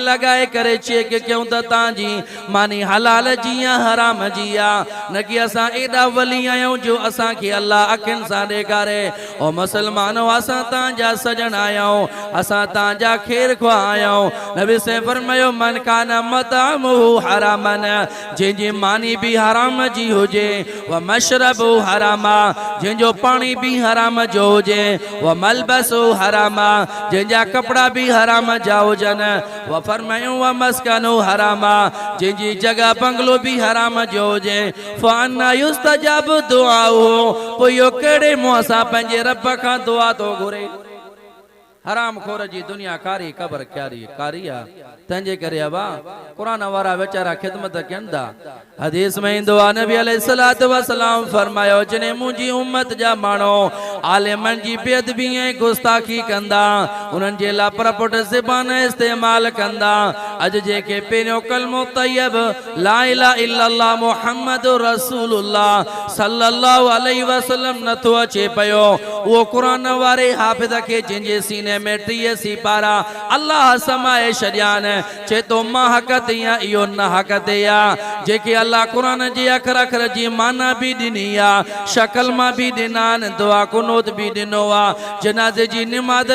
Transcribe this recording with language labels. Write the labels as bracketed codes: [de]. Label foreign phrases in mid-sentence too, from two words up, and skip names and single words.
[sd] लगाए करे चेक कयूं त तव्हांजी मानी हलाल जी या हराम जी आहे न कि असां एॾा वली आहियूं जो असांखे अल्लाह अखियुनि सां ॾेखारे ओ मुसलमानो असां तव्हांजा सजन आहियूं असां तव्हांजा खैर ख़्वाह आहियूं नबी से फरमायो मन [ar] كان مطعمه حراما [sd] जंहिंजी मानी बि हराम जी हुजे [ar] ومشربه حرام [sd] जंहिंजो पाणी बि हराम जो हुजे [ar] وملبسه حرام [sd] जंहिंजा कपड़ा भी हराम जा हुजन व फरमायो [ar] ومسكنه حرام [sd] जंहिंजी जगह बंगलो भी हराम जो हुजे [ar] فأنى يستجاب دعاؤه [sd] पोइ इहो कहिड़े मुंहं सां पंहिंजे रब खां दुआ थो घुरे हराम खोर जी दुनिया कारी कबर क्यारी कारी आहे तंहिंजे करे अबा कुरान वारा वेचारा खिदमत कनि था हदीस में ईंदो आहे नबी [ar] عليه الصلاة والسلام [sd] फरमायो जने मुंहिंजी उम्मत जा माण्हू आलिमन जी बेअदबी ऐं गुस्ताखी कंदा उन्हनि जे लाइ परपुट ज़बान इस्तेमाल कंदा अॼु जेके पहिरियों कलमो तैयब [ar] لا إله إلا الله محمد رسول الله صلى الله عليه وسلم [sd] नथो अचे पियो उहो कुरान वारे हाफ़िज़ खे जंहिंजे सीने में 30 सिपारा अल्लाह समाए छॾियान चेतो मां हक़ ते या इहो न हक़ ते आहे जेके अल्लाह कुरान जे अखर अखर जी माना भी ॾिनी आहे शक्ल मां भी ॾिना आहिनि दुआ कुनूत भी ॾिनो आहे जनाज़े जी निमाज़